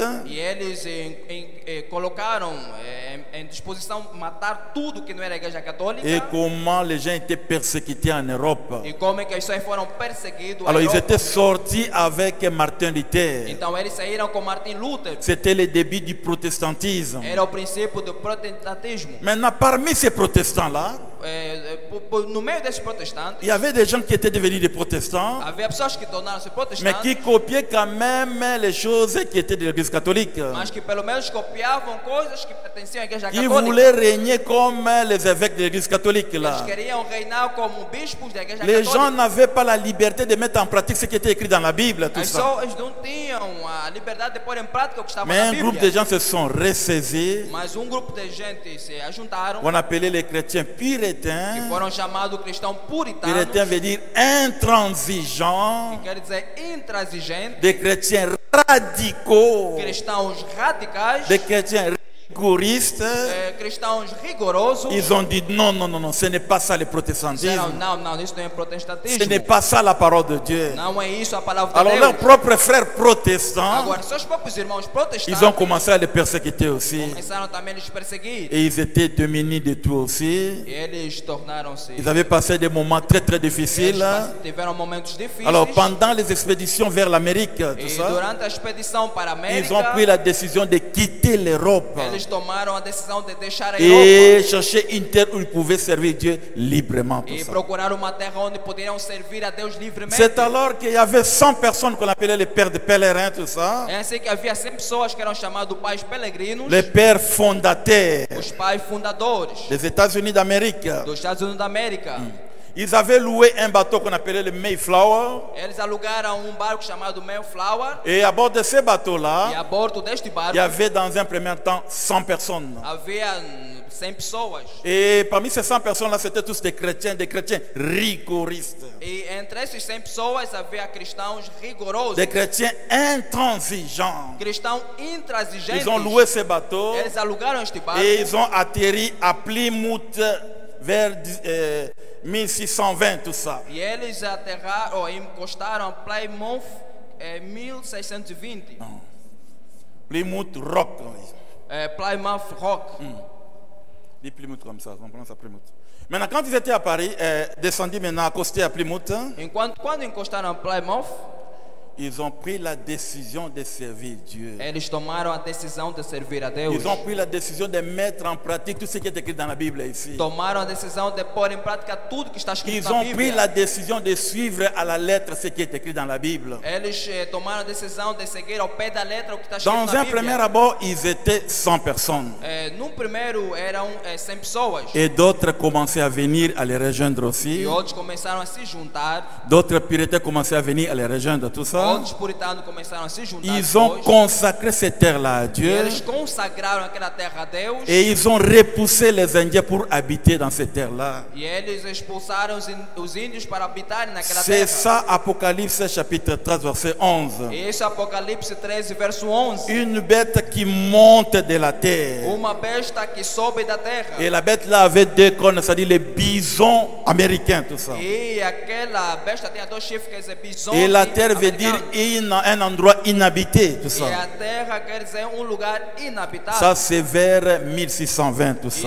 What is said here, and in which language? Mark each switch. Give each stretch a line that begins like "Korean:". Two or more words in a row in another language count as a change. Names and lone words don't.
Portuguese: E eles colocaram em disposição matar tudo que não era a igreja católica.
French: Et comment les gens étaient persécutés en Europe.
Portuguese: E como é que as pessoas foram perseguidos.
French: Alors ils étaient sortis avec Martin Luther.
Portuguese: Então eles saíram com Martin Luther.
French: C'était le début du protestantisme.
Portuguese: Era o princípio do protestantismo.
French: Maintenant, parmi ces protestants-là,
Portuguese: No meio desses protestantes,
French: il y avait des gens qui étaient devenus des protestants,
Portuguese: havia pessoas que tornaram-se
French: mais
Portuguese: protestantes,
French: qui copiaient quand même les choses qui étaient de l'église catholique.
Portuguese: mas que pelo menos copiavam coisas que pertenciam à igreja
French: Ils
Portuguese: católica.
French: voulaient régner comme les évêques de l'église catholique.
Portuguese: Eles
French: Là.
Portuguese: queriam reinar como bispos da igreja
French: Les gens
Portuguese: católica.
French: n'avaient pas la liberté de mettre en pratique ce qui était écrit dans la Bible, tout
Portuguese: As
French: ça.
Portuguese: pessoas não tinham a liberdade de pôr em prática o que estava
French: Mais
Portuguese: na
French: un groupe de
Portuguese: Bíblia.
French: gens se sont ressaisis.
Portuguese: Mas grupo de gente se ajuntaram,
French: On appelait les chrétiens
Portuguese: que
French: puritains.
Portuguese: foram chamados cristãos puritanos,
French: Puritain veut dire intransigeant.
Portuguese: que quer dizer intransigentes,
French: Des chrétiens radicaux.
Portuguese: cristãos radicais,
French: Des chrétiens rigoristes.
Portuguese: cristãos rigorosos.
French: Ils ont dit non, non, non, non, ce n'est pas ça le protestantisme.
Portuguese: Disseram, não, isso não é
French: Ce
Portuguese: protestantismo.
French: n'est pas ça la parole de Dieu.
Portuguese: Não é isso a palavra de
French: Alors
Portuguese: Deus.
French: leurs propres frères protestants,
Portuguese: Agora, seus próprios irmãos
French: ils ont
Portuguese: protestantes
French: commencé à les persécuter aussi.
Portuguese: começaram também a les perseguir.
French: Et ils étaient dominés de tout aussi.
Portuguese: E eles tornaram-se.
French: Ils avaient passé des moments très très
Portuguese: Eles
French: difficiles.
Portuguese: tiveram momentos difíceis.
French: Alors pendant les expéditions vers l'Amérique, tout
Portuguese: E
French: ça,
Portuguese: durante a expedição para a
French: ils ont pris
Portuguese: América,
French: la décision de quitter l'Europe
Portuguese: eles tomaram a decisão de deixar a
French: et
Portuguese: Europa
French: chercher une terre où ils pouvaient servir Dieu librement. Tout
Portuguese: e
French: ça.
Portuguese: procurar uma terra onde poderiam servir a Deus livremente.
French: C'est alors qu'il y avait 100 personnes qu'on appelait les pères de pèlerins, tout ça.
Portuguese: É assim que havia 100 pessoas que eram chamados pais peregrinos,
French: Les pères fondateurs
Portuguese: os pais fundadores
French: des États-Unis d'Amérique.
Portuguese: dos Estados Unidos da América.
French: Ils avaient loué un bateau qu'on appelait le Mayflower.
Portuguese: Eles alugaram barco chamado Mayflower
French: Et à bord de ce
Portuguese: e
French: bateau-là,
Portuguese: a bordo deste barco
French: il y avait dans un premier temps 100 personnes.
Portuguese: havia 100 pessoas.
French: Et parmi ces 100 personnes-là, c'était tous des chrétiens rigoristes.
Portuguese: E entre esses 100 pessoas havia cristãos rigorosos,
French: Des chrétiens intransigeants.
Portuguese: cristãos intransigentes.
French: Ils ont loué ce bateau
Portuguese: Eles alugaram este barco
French: et ils ont atterri à Plymouth vers 1620, tout ça.
Portuguese: e eles aterraram, ou encostaram a Plymouth em 1620. Plymouth Rock. Plymouth Rock.
French: Dis Plymouth comme ça, on prononce à Plymouth. Maintenant, quand ils étaient à Paris, descendus maintenant, accostés à Plymouth,
Portuguese: Quando encostaram a Plymouth,
French: ils ont pris la décision de servir Dieu.
Portuguese: eles tomaram a decisão de servir a Deus.
French: Ils ont pris la décision de mettre en pratique tout ce qui est écrit dans la Bible ici.
Portuguese: Tomaram a decisão de pôr em prática tudo que está escrito
French: Ils
Portuguese: na
French: ont pris
Portuguese: Bíblia.
French: la décision de suivre à la lettre ce qui est écrit dans la Bible.
Portuguese: Eles tomaram a decisão de seguir ao pé da letra o que está escrito
French: Dans
Portuguese: na
French: un premier
Portuguese: Bíblia.
French: abord, ils étaient 100 personnes.
Portuguese: Num primeiro eram 100 pessoas.
French: Et d'autres commençaient à venir à les rejoindre aussi.
Portuguese: E outros começaram a se juntar.
French: D'autres puritains commençaient à venir à les rejoindre, tout ça.
Portuguese: Outros puritanos começaram a se juntar.
French: Ils ont
Portuguese: depois.
French: consacré cette terre-là à
Portuguese: E
French: Dieu.
Portuguese: eles consagraram aquela terra a Deus.
French: Et ils ont repoussé les Indiens pour habiter dans cette terre-là.
Portuguese: E eles expulsaram os índios para habitarem naquela
French: C'est
Portuguese: terra.
French: ça, Apocalypse chapitre 13, verset 11.
Portuguese: E esse é Apocalipse 13, verso 11.
French: Une bête qui monte de la terre.
Portuguese: Uma besta que sobe da terra.
French: Et la bête là avait deux cornes, c'est-à-dire les bisons américains, tout ça.
Portuguese: E aquela besta tinha dois chifres, quer dizer, bisões.
French: Et la terre veut dire un endroit inhabité, tout
Portuguese: E
French: ça.
Portuguese: a terra quer dizer lugar inabitado.
French: Ça, c'est vers 1620, tout ça.